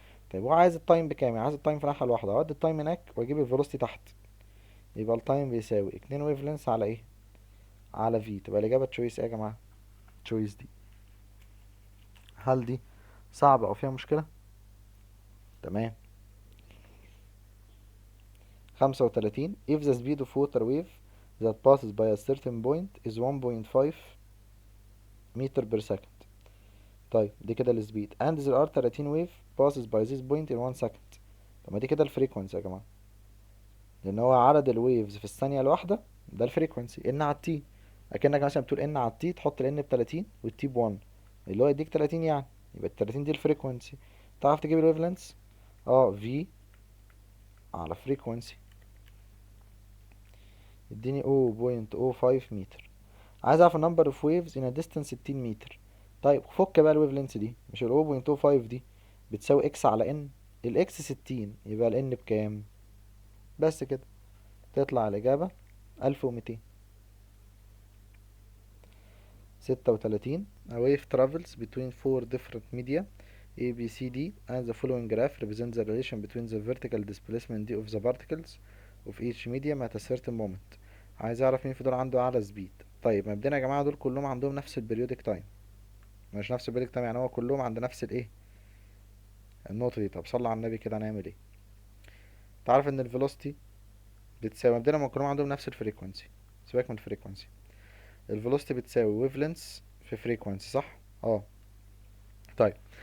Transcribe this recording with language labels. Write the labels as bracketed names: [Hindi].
[Arabic] طيب هو عايز التايم بكام؟ يعني عايز التايم في ناحيه الواحده، اودي التايم هناك واجيب الفيلوسيتي تحت، يبقى التايم بيساوي 2 ويف لينس على ايه؟ على في. تبقى الإجابة تشويس ايه يا جماعة؟ تشويس دي. هل دي صعبة أو فيها مشكلة؟ تمام. 35. [English] if the speed of water wave that passes by a certain point is 1.5 meter per second. [Arabic] طيب دي كده السبيد [English] and there are 30 wave passes by this point in 1 second. [Arabic] طب ما دي كده الفريكونسي يا جماعة، لأن هو عدد الويفز في الثانية الواحدة، ده الفريكونسي ان على التي. أكنك مثلا بتقول ان على التي، تحط الان ب30 والتي ب1، اللي هو يديك 30 يعني، يبقى ال30 دي الفريكونسي. تعرف تجيب الويف لينث؟ اه في على فريكونسي، اديني 0.05 متر. عايز اعرف [English] النمبر of waves in distance [Arabic] 60 متر. طيب فك بقى الويف لينث دي، مش ال 0.05 دي بتساوي اكس على ان؟ الاكس 60، يبقى الان بكام؟ بس كده تطلع الاجابة 1200. 36. [English] A wave travels between four different media A, B, C, D and the following graph represents the relation between the vertical displacement D of the particles of each medium at a certain moment. [Arabic] عايز اعرف مين في دول عنده اعلى سبيد. طيب مبدئيا يا جماعه دول كلهم عندهم نفس البريودك تايم، مش نفس البريودك تايم، يعني هو كلهم عند نفس الايه؟ النقطه دي. طب صلى على النبي كده، هنعمل ايه؟ تعرف ان الفيلوسيتي بتساوي، مبدئيا هم كلهم عندهم نفس الفريكوانسي، سيبك من الفريكوانسي، الفيلوسيتي بتساوي ويف لينث في فريكوانسي، صح؟ اه. طيب